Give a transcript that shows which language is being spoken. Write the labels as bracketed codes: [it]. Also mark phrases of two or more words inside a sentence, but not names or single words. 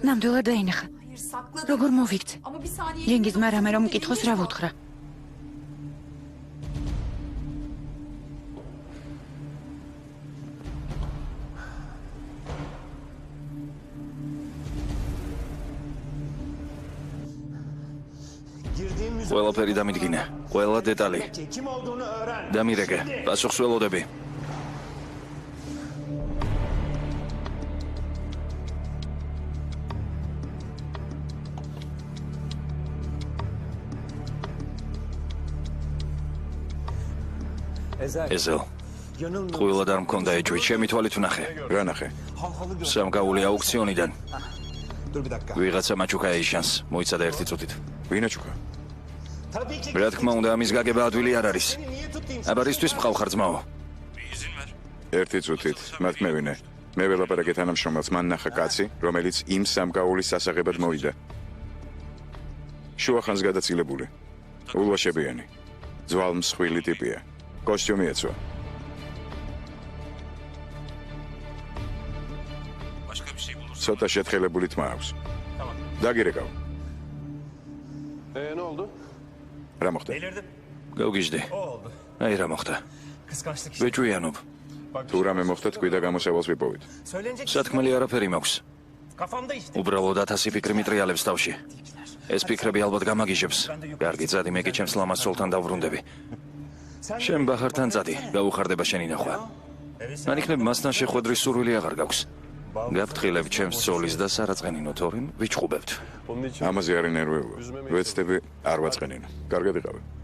[ka] ნამდვილად დაინახა. [tr] Hayır sakladım. [ka] როგორ მოვიქთ? [tr] Ama bir saniye. [ka] ჯენგიზმა რამე რომ მკითხოს რა ვუთხრა? ყველაფერი დამიდგინე, ყველა დეტალი. [tr] Kim olduğunu öğren. [ka] დამირეკე, პასუხს ველოდები. ეზელ, ყველა არ მქონდა ეჭვი, ჩემი თვალით ვნახე. რა ნახე? სამგაული აუქციონიდან. [tr] Dur bir dakika. [ka] ვიღაცა მაჩუკა ეიშანს, მოიცადა ერთი წუთით. ვინაჩუკა? [tr] Tabii ki. [ka] რა თქმა უნდა, ამის გაგება ადვილი არ არის. [tr] Niye tutayım? [ka] აბა რისთვის მყავხარ ძმაო? ერთი წუთით, მათ მევინე. მე ველაპარაკე თანამშრომელს, მან ნახა კაცი, რომელიც იმ სამკაულის სასაღებად მოვიდა. შუახანს გადაცილებული. ულვაშებიანი. ძვალმსხვილი ტიპია. კოსტიუმი ეცვა. ცოტა შეთხელებული თმა აქვს. დაგირეკავ. [tr] Ne oldu? [ka] რა მოხდა? [tr] Delirdim. [ka] გავგიჟდი. [tr] Oldu. [ka] აი რა მოხდა. [tr] Kıskançlık işte. [ka] ვეჭვიანობ. თუ რამე მოხდა თქვი და გამოსავალს ვიპოვით. [tr] Söylenecek [ka] სათქმელი არაფერი მაქვს. [tr] kafamda işte. [ka] უბრალოდ 1000 ფიქრი მიტრიალებს თავში. ეს ფიქრები ალბათ გამაგიჟებს. კარგი, წადი, მე კი ჩემს ლამაზ ცოლთან დავბრუნდები. შენ ბახართან წადი, გაუხარდება შენი ნახვა. მან იქნებ მასთან შეხვედრის სურვილი აღარ გაქვს. გაფრთხილებთ ჩემს ცოლის და სარაწყენინო თორემ ვიჩხუბებთ. [tr] Onun için [ka] ამაზე არის ნერვიულობა. ვეცდები არ ვაწყენინო. კარგად იყავი.